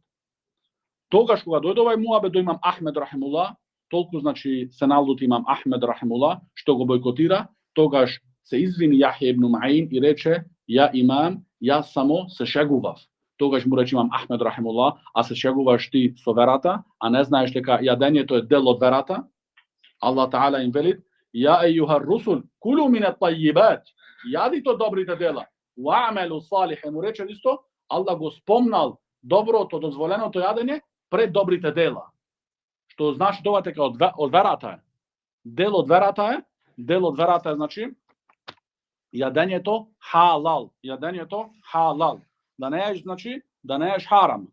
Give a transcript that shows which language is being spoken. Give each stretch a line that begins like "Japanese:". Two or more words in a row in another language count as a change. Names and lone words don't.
Macedonian: Тогаш кога дојде овај муабет до имам Ахмед рахимуллах, толку значи се налути имам Ахмед рахимуллах што го бойкотира, тогаш се извини Јахја ибн Маин и рече: ја имам, јас само се шегував. Тогаш му рече имам Ахмед рахимуллах: а се шегуваш ти со верата, а не знаеш дека јадењето е дел од верата? Аллах Таала им вели:
Arabic: يا أيها الرسل كلوا من الطيبات,
Macedonian: јадите од добрите дела,
Arabic: واعملوا صالحا.
Macedonian: Му рече исто, Аллах го спомнал доброто, дозволеното јадење пред добрите дела. Што значи тоа дека од верата е. Дел од верата е, значи јадењето халал, Да не еш, значи, да не еш харам.